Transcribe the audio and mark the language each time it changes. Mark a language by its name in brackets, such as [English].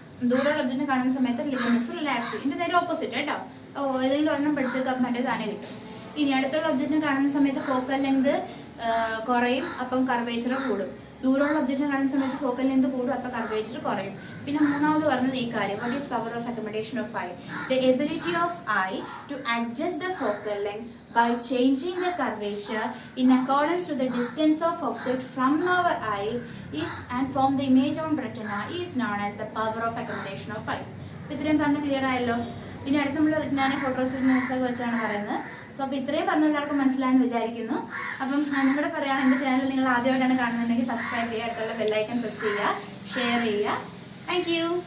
[Malayalam] ദൂരമുള്ള ഒബ്ജക്റ്റിനെ കാണുന്ന സമയത്ത് ലിഗമെന്റ്സ് റിലാക്സ് ചെയ്യും. ഇതിന്റെ നേരെ ഓപ്പോസിറ്റ് കേട്ടോ. ഏതെങ്കിലും ഒരെണ്ണം പഠിച്ചേക്കാൻ മറ്റേ താനെ കിട്ടും. ഇനി അടുത്തുള്ള ഒബ്ജക്റ്റിനെ കാണുന്ന സമയത്ത് ഫോക്കൽ ലെങ്ത് കുറയും, അപ്പം കർവേച്ചർ കൂടും. ദൂരമുള്ള ഒബ്ജക്റ്റിനെ കാണുന്ന സമയത്ത് ഫോക്കൽ ലെങ്ത് കൂടും, അപ്പം കർവേച്ചർ കുറയും. പിന്നെ മൂന്നാമത് പറഞ്ഞത് ഈ കാര്യം, [English] What is power of accommodation of eye? The ability of eye to adjust the focal length by changing the curvature in accordance to the distance of object from our eye and form the image on retina is known as the power of accommodation of eye. [Malayalam] ഇത്രയും പറഞ്ഞ് clear ആയല്ലോ. പിന്നെ അടുത്ത് നമ്മൾ റെറ്റിനാനെ ഫോട്ടോസ്കോപ്പ് വെച്ചാണ് പറയുന്നത്. So അപ്പോൾ ഇത്രയും പറഞ്ഞ എല്ലാവർക്കും മനസ്സിലായെന്ന് വിചാരിക്കുന്നു. അപ്പം നിങ്ങളുടെ പറയുകയാണ്, എൻ്റെ ചാനൽ നിങ്ങൾ ആദ്യമായിട്ടാണ് കാണുന്നുണ്ടെങ്കിൽ സബ്സ്ക്രൈബ് ചെയ്യുക, അടുത്തുള്ള ബെല്ലൈക്കൺ പ്രസ് ചെയ്യുക, ഷെയർ ചെയ്യുക. Thank you.